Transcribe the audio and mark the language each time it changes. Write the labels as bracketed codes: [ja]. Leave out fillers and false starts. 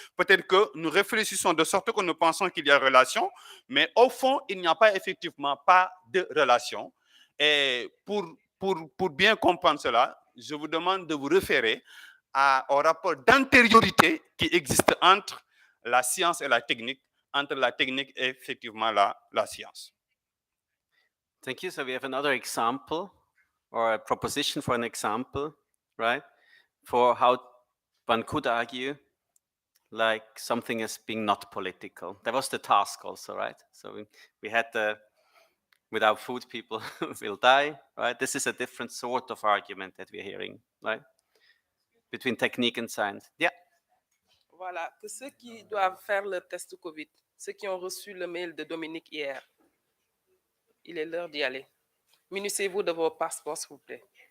[fr] Peut-être que nous réfléchissons de sorte que nous pensons qu'il y a relation, mais au fond, il n'y a pas effectivement pas de relation. Et pour bien comprendre cela, je vous demande de vous référer au rapport d'antériorité qui existe entre la science et la technique, entre la technique et effectivement la science. [en] Thank you. So we have another example or a proposition for an example, right? For how one could argue like something as being not political. That was the task also, right? So we had the without food people will die, right? This is a different sort of argument that we're hearing, right? Between technique and science. Yeah. [fr] Voilà, que ceux qui doivent faire le test Covid, ceux qui ont reçu le mail de Dominique hier, il est l'heure d'y aller. Munissez-vous de vos passeports, s'il vous plaît.